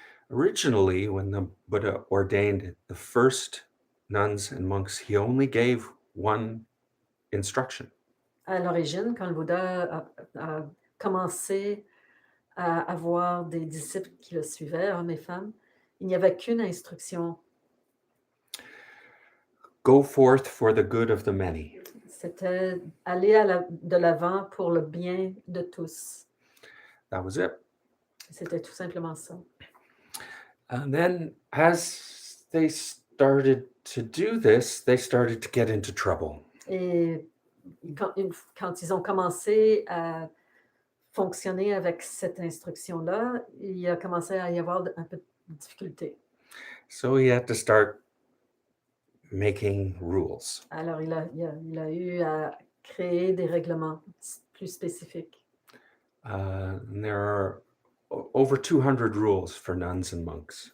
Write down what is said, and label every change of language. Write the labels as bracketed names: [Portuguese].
[English] Originally, when the Buddha ordained the first nuns and monks, he only gave one instruction. [French] À l'origine, quand le Bouddha a commencé à avoir des disciples qui le suivaient, hommes et femmes, il n'y avait qu'une instruction. [English] Go forth for the good of the many. [French] C'était aller de l'avant pour le bien de tous. [English] That was it. [French] C'était tout simplement ça. [English] And then, as they started to do this, they started to get into trouble. [French] Et quand ils ont commencé à fonctionner avec cette instruction-là, il a commencé à y avoir un peu de difficulté. [English] So he had to start making rules. [French] Alors, il a eu à créer des règlements plus spécifiques. [English] And there are over 200 rules for nuns and monks.